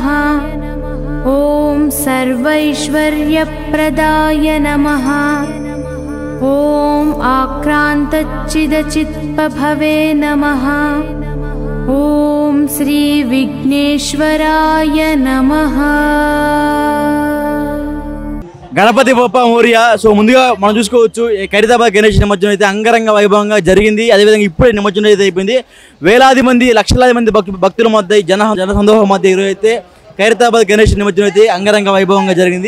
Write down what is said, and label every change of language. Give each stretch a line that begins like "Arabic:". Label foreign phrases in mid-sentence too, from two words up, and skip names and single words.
Sanskrit: ॐ सर्वैश्वर्यप्रदाय नमः। ॐ आक्रान्तच्चिदचित्पभवे नमः। ॐ श्रीविघ्नेश्वराय नमः।
Marathi: గణపతి బొప్ప మోరియా.
Telugu: సో ముందుగా మనం చూసుకోవచ్చు ఖైరతాబాద్ గణేష్ నిమజ్జనం అయితే అంగరంగ వైభవంగా జరిగింది. అదేవిధంగా ఇప్పుడే నిమజ్జనం అయితే అయిపోయింది. వేలాది మంది లక్షలాది మంది భక్తుల మధ్య జన సందోహం మధ్య ఈరోజు అయితే ఖైరతాబాద్ గణేష్ నిమజ్జనం అయితే అంగరంగ వైభవంగా జరిగింది.